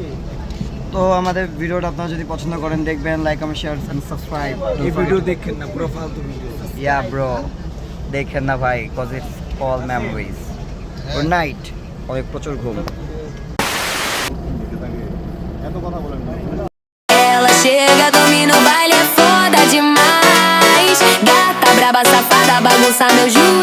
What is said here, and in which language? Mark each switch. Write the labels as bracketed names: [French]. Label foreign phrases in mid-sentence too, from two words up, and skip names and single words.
[Bangla] তো আমাদের ভিডিওটা আপনারা যদি পছন্দ করেন, দেখবেন, [English] like comment share and subscribe. [Bangla] এই ভিডিও দেখেন না, পুরো ফালতু ভিডিও। [English] ya bro, [Bangla] দেখেন না ভাই, [English] cause it's all memories. good night. [Bangla] অনেক প্রচুর ঘুম। এত কথা বলেন না। [Portuguese] Ela chega, domina o baile, é foda demais. Gata braba, safada, bagunça meu juiz.